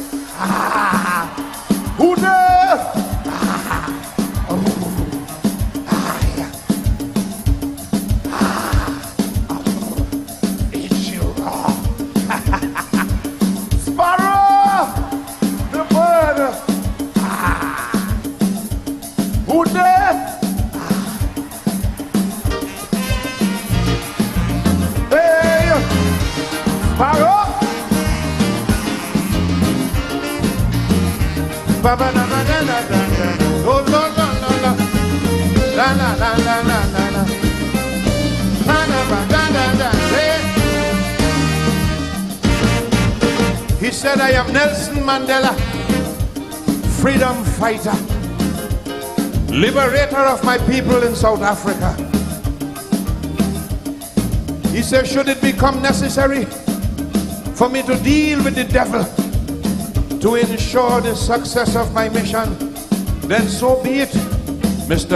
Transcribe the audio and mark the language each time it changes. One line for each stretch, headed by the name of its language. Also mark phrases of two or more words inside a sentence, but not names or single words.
English: Who there? Sparrow, the bird. Who there? Hey, Sparrow. Baba na na na na na. Oh no no no no. La la la la la la la. Na na ba da da da. He said, I am Nelson Mandela, freedom fighter, liberator of my people in South Africa. He said, should it become necessary for me to deal with the devil to ensure the success of my mission, then so be it, Mr.